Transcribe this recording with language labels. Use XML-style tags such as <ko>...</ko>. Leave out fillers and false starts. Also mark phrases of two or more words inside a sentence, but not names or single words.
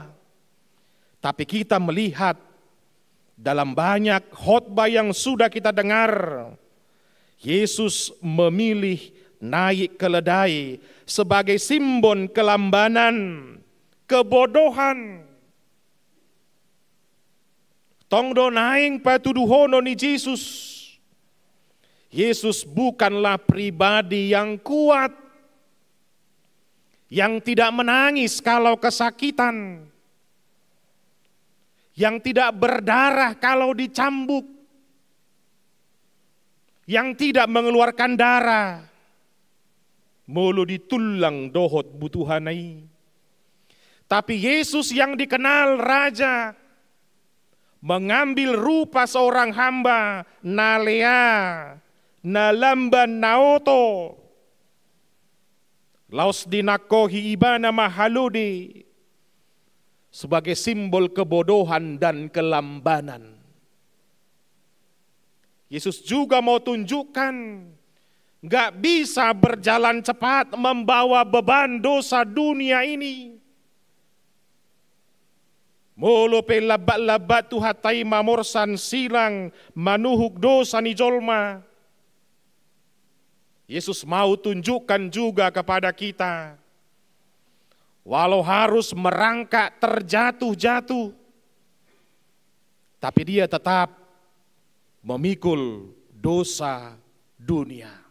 <id>Tapi kita melihat dalam banyak khotbah yang sudah kita dengar, Yesus memilih naik keledai sebagai simbol kelambanan, kebodohan.</id> <bbc>Tongdo naing patuduhono ni Yesus.</bbc> <id>Yesus bukanlah pribadi yang kuat, yang tidak menangis kalau kesakitan, yang tidak berdarah kalau dicambuk, yang tidak mengeluarkan darah.</id> <bbc>Mulu ditulang dohot butuhanai.</bbc> <id>Tapi Yesus yang dikenal raja, mengambil rupa seorang hamba,</id> <bbc>nalea, nalamban naoto, laos dinakohi ibana mahaludi,</bbc> <id>sebagai simbol kebodohan dan kelambanan. Yesus juga mau tunjukkan, gak bisa berjalan cepat membawa beban dosa dunia ini.</id> <bbc>Molo pe labat-labat tu hatai mamorsan silang manuhuk dosa ni jolma.</bbc> <id>Yesus mau tunjukkan juga kepada kita, walau harus merangkak terjatuh-jatuh, tapi Dia tetap memikul dosa dunia.</id>